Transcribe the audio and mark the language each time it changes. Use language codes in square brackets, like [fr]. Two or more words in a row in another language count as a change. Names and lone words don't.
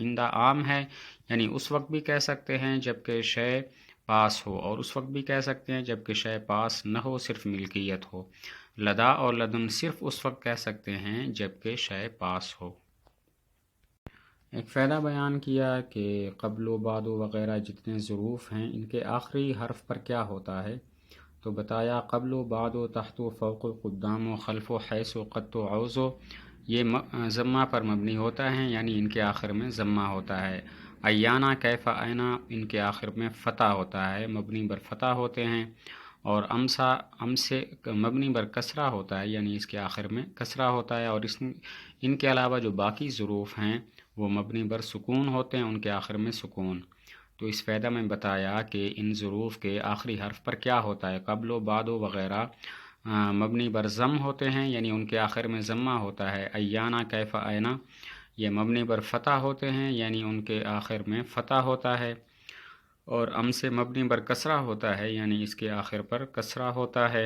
[ur] عندہ عام ہے، یعنی اس وقت بھی کہہ سکتے ہیں جبکہ شے پاس ہو، اور اس وقت بھی کہہ سکتے ہیں جبکہ شے پاس نہ ہو، صرف ملکیت ہو۔ لدا اور لدن صرف اس وقت کہہ سکتے ہیں جبکہ شے پاس ہو۔ ایک فائدہ بیان کیا کہ [ar] قبل و بعد [ur] و وغیرہ جتنے ظروف ہیں ان کے آخری حرف پر کیا ہوتا ہے، تو بتایا [ar] قبل و بعد و تحت و فوق و قدام و خلف و حیث و قد و عوض و [ur] یہ ضمہ پر مبنی ہوتا ہے، یعنی ان کے آخر میں ضمہ ہوتا ہے۔ [ar] ایانا کیفا اینا [ur] ان کے آخر میں فتح ہوتا ہے، مبنی بر فتح ہوتے ہیں۔ اور [ar] امسا امسے [ur] مبنی بر کسرہ ہوتا ہے، یعنی اس کے آخر میں کسرہ ہوتا ہے۔ اور ان کے علاوہ جو باقی ظروف ہیں وہ مبنی بر سکون ہوتے ہیں، ان کے آخر میں سکون۔ تو اس فائدہ میں بتایا کہ ان ظروف کے آخری حرف پر کیا ہوتا ہے، [ar] قبل و بعد [ur] و وغیرہ مبنی بر ضم ہوتے ہیں، یعنی ان کے آخر میں ضمہ ہوتا ہے۔ [ar] ایانا، کیف، اینا [ur] یہ مبنی بر فتح ہوتے ہیں، یعنی ان کے آخر میں فتح ہوتا ہے۔ اور ام سے مبنی بر کسرہ ہوتا ہے، یعنی اس کے آخر پر کسرہ ہوتا ہے۔